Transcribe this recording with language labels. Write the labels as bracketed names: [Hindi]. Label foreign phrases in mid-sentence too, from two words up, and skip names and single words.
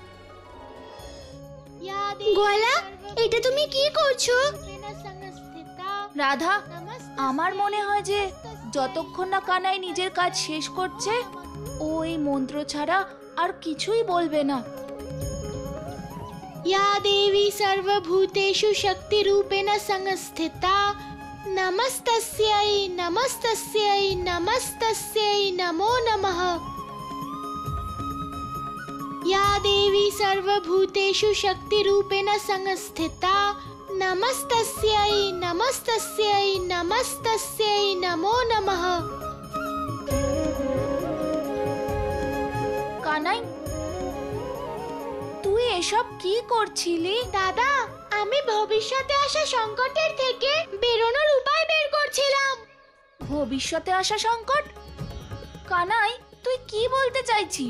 [Bangla] গোয়ালা, এটা তুমি কি করছো? রাধা, আমার মনে হয় যে যতক্ষণ না কানাই নিজের কাজ শেষ করছে, ও এই মন্ত্র ছাড়া আর কিছুই বলবে না। [Sanskrit] या देवी सर्वभूतेषु शक्तिरूपेण संस्थिता नमस्तस्यै नमस्तस्यै नमस्तस्यै नमो नमः। या देवी सर्वभूतेषु शक्तिरूपेण संस्थिता नमस्तस्यै नमस्तस्यै नमस्तस्यै नमो नमः। [Bangla] কানাই, তুই এসব কি করছিলি? দাদা, আমি ভবিষ্যতে আসা সংকটের থেকে বেরোনোর উপায় বের করছিলাম। ভবিষ্যতে আসা সংকট? কানাই, তুই কি বলতে চাইছিস?